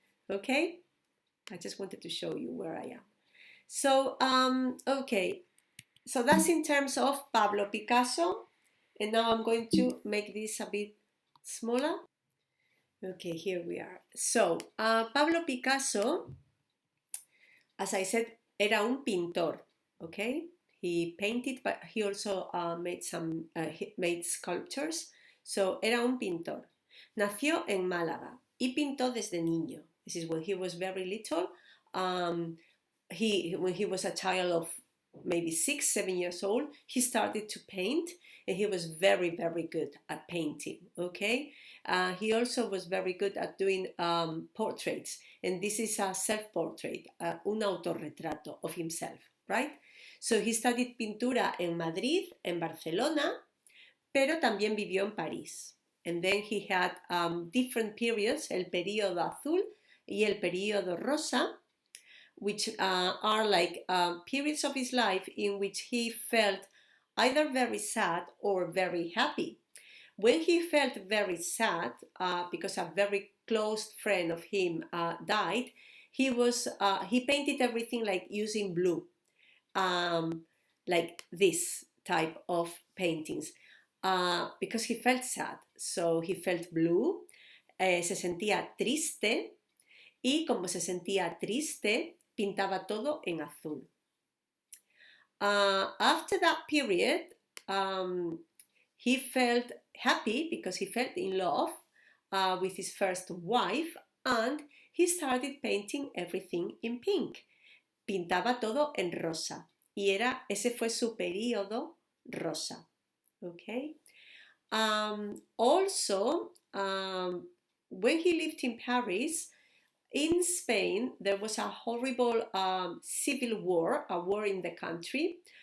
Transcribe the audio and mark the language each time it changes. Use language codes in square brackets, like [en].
[en] Okay, I just wanted to show you where I am. So okay, so that's in terms of Pablo Picasso, and now I'm going to make this a bit smaller. Okay, here we are. So, Pablo Picasso, as I said, [es] era un pintor, [en] okay? He painted, but he also made sculptures. [es] So, era un pintor. Nació en Málaga y pintó desde niño. [en] This is when he was very little. When he was a child of maybe 6, 7 years old, he started to paint, and he was very, very good at painting, okay? He also was very good at doing portraits, and this is a self-portrait, un autorretrato of himself, right? So he studied [es] pintura en Madrid, en Barcelona, pero también vivió en París. [en] And then he had different periods, [es] el periodo azul y el periodo rosa, [en] which are like periods of his life in which he felt either very sad or very happy. When he felt very sad because a very close friend of him died, he painted everything like using blue, like this type of paintings, because he felt sad. So he felt blue, [es] se sentía triste, y como se sentía triste, pintaba todo en azul. [en] After that period, he felt happy because he felt in love with his first wife, and he started painting everything in pink. [es] Pintaba todo en rosa, y ese fue su periodo rosa. [en] Okay. Also, when he lived in Paris, in Spain, there was a horrible civil war, a war in the country.